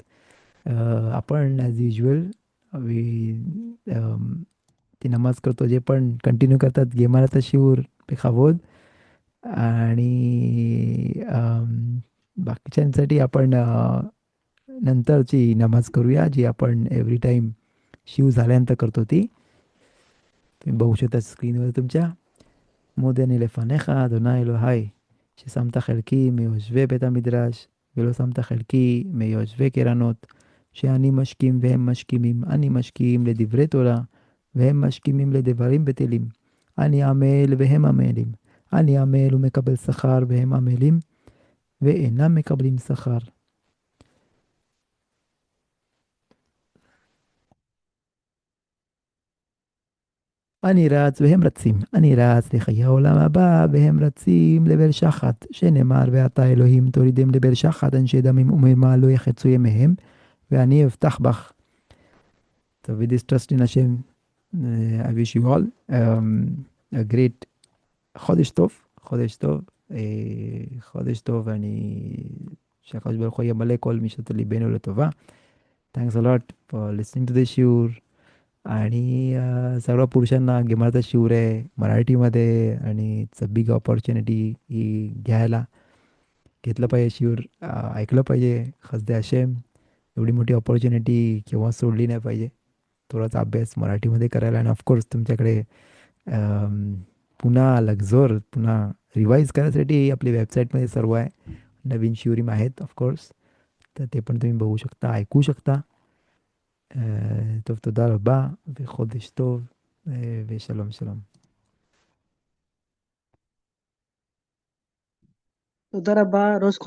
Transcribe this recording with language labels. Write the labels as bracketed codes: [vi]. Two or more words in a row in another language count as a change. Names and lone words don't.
[mr] आपण [en] as usual [mr] वी ती नमाज करतो, जे पण कंटिन्यू करतात गेमाला शिवर बेखावोद. आणि बाकीच्यांसाठी आपण नंतरची नमाज करूया, जी आपण एव्हरी टाईम शिव झाल्यानंतर करतो ती. तुम्ही बघू शकता स्क्रीनवर तुमच्या. [he] מודה אני לפניך, אדוני אלוהי, ששמת חלקי מיושבי בית המדרש, ולא שמת חלקי מיושבי קרנות, שאני משכים והם משכימים, אני משכים לדברי תורה, והם משכימים לדברים בטלים. אני עמל והם עמלים, אני עמל ומקבל שכר, והם עמלים ואינם מקבלים שכר. אני רץ והם רצים, אני רץ לחיי העולם הבא והם רצים לבאר שחת, שנאמר ואתה אלוהים תורידם לבאר שחת אנשי דמים ומרמה לא יחצו ימיהם ואני אבטח בך. [en] So with this trust in Hashem, I wish you all a great [he] חודש טוב, חודש טוב, חודש טוב, שהקדוש ברוך הוא ימלא כל משעות ליבנו לטובה. [en] Thanks a lot for listening to the shiur. [mr] आणि सर्व पुरुषांना गेमाचा शिवर आहे मराठीमध्ये, आणि [en] it's a big opportunity [mr] ही घेतलं पाहिजे शिवर, ऐकलं पाहिजे. [he] בחסדי השם, [mr] एवढी मोठी अपॉर्च्युनिटी केव्हा सोडली नाही पाहिजे. थोडासा अभ्यास मराठीमध्ये करायला आणि ऑफकोर्स तुमच्याकडे अम, पुन्हा लक्झोर पुन्हा रिवाईज करायसाठी आपली वेबसाईटमध्ये सर्व आहे. नवीन शिवरीम आहेत ऑफकोर्स. तर ते पण तुम्ही बघू शकता, ऐकू शकता. [he] טוב, תודה רבה, וחודש טוב, ושלום שלום. תודה רבה, ראש חודש